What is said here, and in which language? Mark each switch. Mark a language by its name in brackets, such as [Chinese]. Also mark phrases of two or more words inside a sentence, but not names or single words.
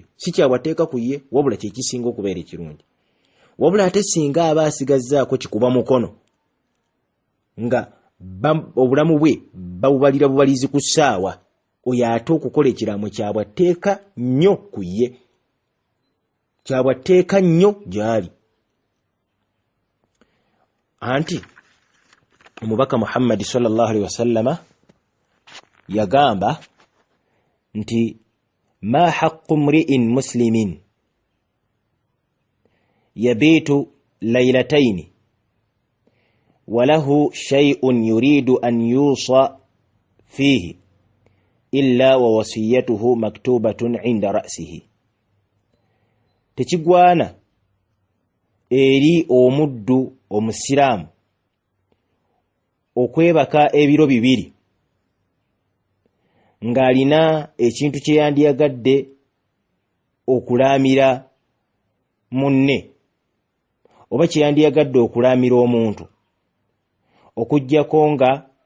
[Ganda] Si kya bwatteeka ku ye, wabula kye kisinga okubeera ekirungi. Wabula ate singa aba asigazzaako kikuba mukono nga obulamu bwe babubalira bubalizi ku ssaawa, oyo ate okukola ekiraamo kya bwatteeka nnyo ku ye, kya bwatteeka nnyo gy'ali. Anti omubaka [Arabic] Muhammad صلى الله عليه وسلم [Ganda] yagamba nti [Arabic] ما حق امرئ مسلم يبيت ليلتين وله شيء يريد أن يوصي فيه إلا ووصيته مكتوبة عند رأسه. [Ganda] Tekigwana eri omuddu omusiraamu okwebaka ebiro bibiri ng'alina ekintu kye yandiyagadde okulaamira munne oba kye yandiyagadde okulaamira omuntu, okuggyako nga